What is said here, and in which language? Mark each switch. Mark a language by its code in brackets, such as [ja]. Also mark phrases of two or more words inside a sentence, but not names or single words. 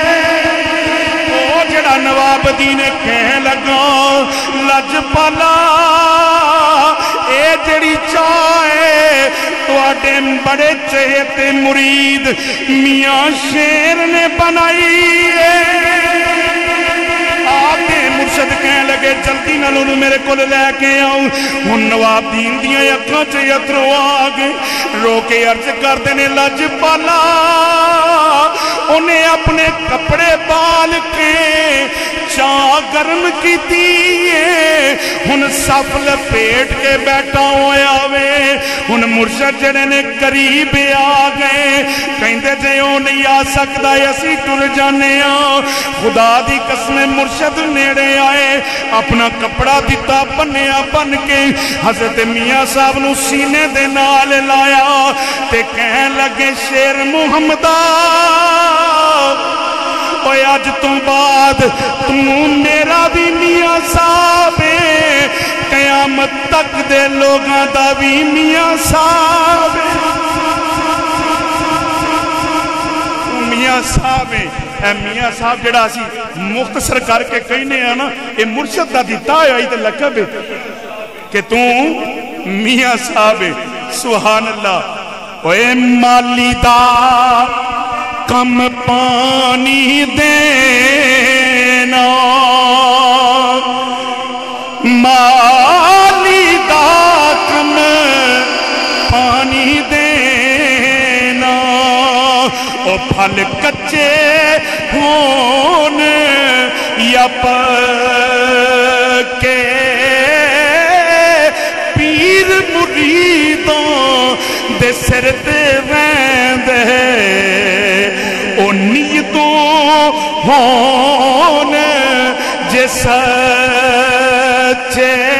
[pa] او جڑا نواب دین کہنے لگا لجپالا اے جڑی چاہ ہے تواڈے بڑے چہتے مرید میاں شیر نے بنائی ہے. آگے مرشد کہنے لگے جلدی نالوں میرے کو لے کے آؤں. ہن نواب دین دیاں اکھاں چ اترو آ گئے، رو کے عرض کردے نے لجپالا انہیں اپنے کپڑے بال کے چاہ گرم کیتی ہے، ہن صف لپیٹ کے بیٹھا ہویا وے. ہن مرشد جڑے نے قریب آ گئے، کہندے جے او نہیں آ سکدا اسی ٹر جانے ہاں. خدا دی قسم مرشد نیڑے آئے، اپنا کپڑا دتا بنیا بن کے حضرت میاں صاحب نو سینے دے نال لایا تے کہن لگے شیر محمدہ اوے اج تو بعد تو میرا بھی میاں صاحب ہے، قیامت تک دے لوگاں دا بھی میاں صاحب ہے. میاں صاحب ہے. اے میاں صاحب جڑا سی مختصر کر کے کہنے ہیں نا، اے مرشد دا دیتا ہے تے لقب ہے کہ تو میاں صاحب ہے. [ar] سبحان اللہ. [pa] اوے مالی دا کم پانی دینا، مالی دا کم پانی دینا، او پھل کچے ہون یا پکے پیر مریدوں دے سر تے ویندے او نیتوں ہون جے سچے.